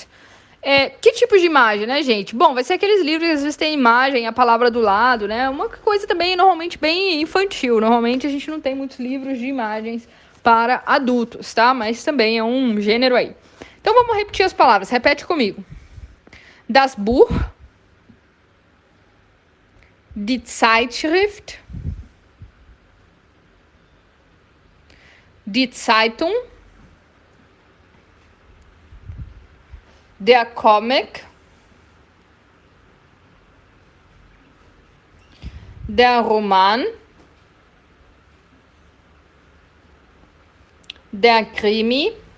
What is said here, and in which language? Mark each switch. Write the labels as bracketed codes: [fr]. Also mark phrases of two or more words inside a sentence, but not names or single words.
[pt] Que tipo de imagem, né, gente? Bom, vai ser aqueles livros que às vezes tem imagem, a palavra do lado, né? Uma coisa também normalmente bem infantil. Normalmente a gente não tem muitos livros de imagens para adultos, tá? Mas também é um gênero aí. Então vamos repetir as palavras. Repete comigo. [de] Das Buch, die Zeitschrift, die Zeitung, der Comic, der Roman, der Krimi,